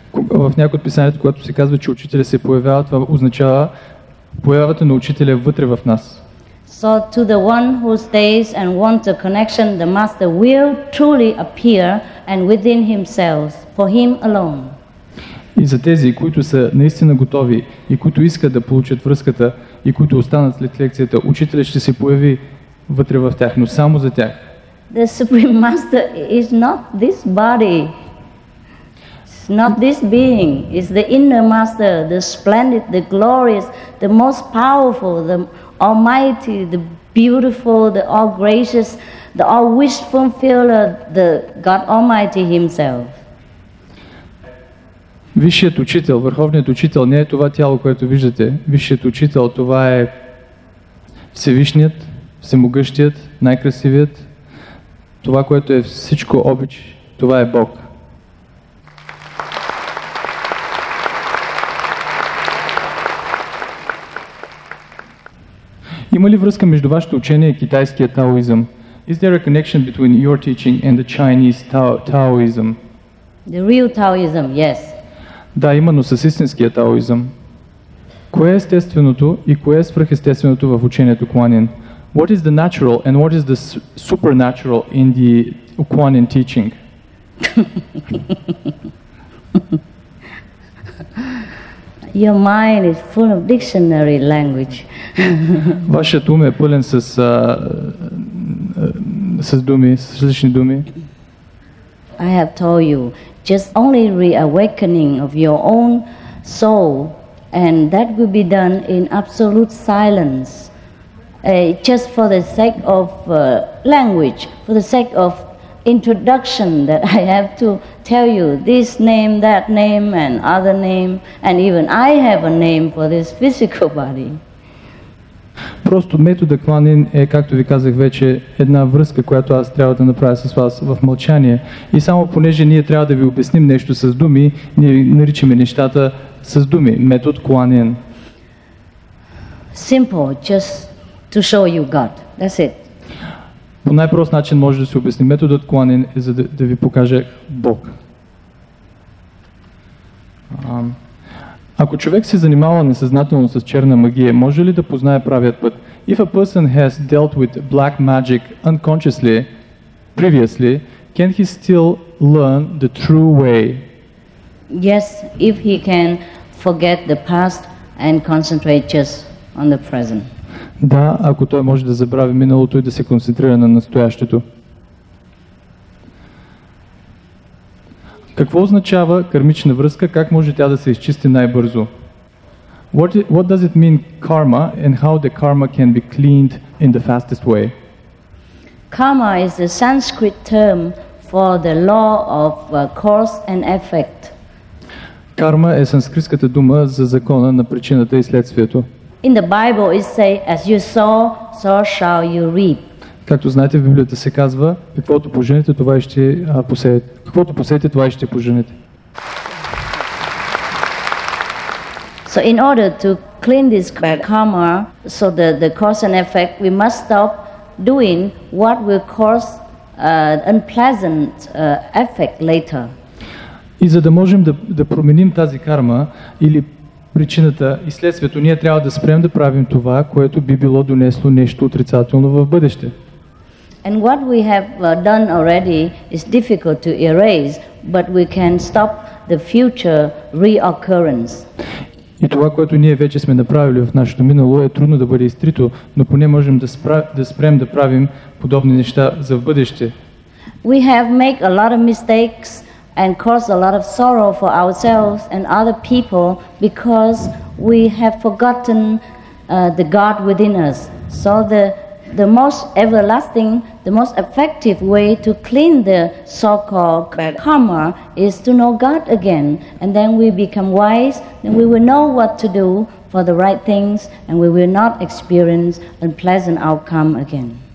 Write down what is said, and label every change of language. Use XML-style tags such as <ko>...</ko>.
<bg>В някои от писанията, когато се казва, че учителя се появява, това означава появата на учителя вътре в нас.</bg> <en>So to the one who stays and wants a connection, the master will truly appear and within himself, for him alone.</en> <bg>И за тези, които са наистина готови и които искат да получат връзката и които останат след лекцията, учителят ще се появи вътре в тях, но само за тях.</bg> <en>The Supreme Master is not this body. It's not this being. It's the inner master, the splendid, the glorious, the most powerful, the almighty, the beautiful, the all gracious, the all wish fulfiller, the God Almighty Himself.</en> <bg>Висшият учител, върховният учител не е това тяло, което виждате. Висшият учител, това е Всевишният, Всемогъщият, най-красивият. Това, което е всичко обич, това е Бог. Има ли връзка между вашето учение и китайския таоизъм?</bg> <en>Is there a connection between your teaching and the Chinese Taoism? The real Taoism, yes.</en> <bg>Да, именно с истинския таоизъм. Кое е естественото и кое е свръхестественото в учението Kuan-Yin?</bg> <en>What is the natural and what is the supernatural in the Kuan-Yin teaching? Your mind is full of dictionary language.</en> <bg>Вашият ум е пълен с думи, с различни думи.</bg> <en>I have told you, just only reawakening of your own soul, and that will be done in absolute silence, just for the sake of language, for the sake of introduction, that I have to tell you this name, that name, and other name, and even I have a name for this physical body.</en> <bg>Просто метода Kuan-Yin е, както ви казах вече, една връзка, която аз трябва да направя с вас в мълчание. И само понеже ние трябва да ви обясним нещо с думи, ние наричаме нещата с думи. Метод Kuan-Yin.</bg> <en>Simple, just to show you God. That's it.</en> <bg>По най-прост начин може да се обясни. Методът Kuan-Yin е за да ви покаже Бог. Ако човек се занимава несъзнателно с черна магия, може ли да познае правият път?</bg> <en>If a person has dealt with black magic unconsciously, previously, can he still learn the true way? Yes, if he can forget the past and concentrate just on the present.</en> <bg>Да, ако той може да забрави миналото и да се концентрира на настоящето. Какво означава кармична връзка? Как може тя да се изчисти най-бързо?</bg> <en>What does it mean karma and how the karma can be cleaned in the fastest way? Karma is the Sanskrit term for the law of cause and effect.</en> <bg>Карма е санскритската дума за закона на причината и следствието.</bg> <en>In the Bible it says, as you sow, so shall you reap.</en> <bg>Както знаете, в Библията се казва, каквото поженете, това и ще посеете. Каквото посеете, това и ще поженете.</bg> <en>So in order to clean this karma, so the cause and effect, we must stop doing what will cause unpleasant effect later.</en> <bg>И за да можем да променим тази карма или причината и следствието, ние трябва да спрем да правим това, което би било донесло нещо отрицателно в бъдеще.</bg> <en>And what we have done already is difficult to erase, but we can stop the future reoccurrence.</en> <bg>И това, което ние вече сме направили в нашето минало, е трудно да бъде изтрито, но поне можем да спрем да правим подобни неща за в бъдеще.</bg> <en>We have made a lot of mistakes and caused a lot of sorrow for ourselves and other people because we have forgotten the God within us. So the most everlasting, the most effective way to clean the so-called karma is to know God again, and then we become wise, and we will know what to do for the right things, and we will not experience unpleasant outcome again.</en>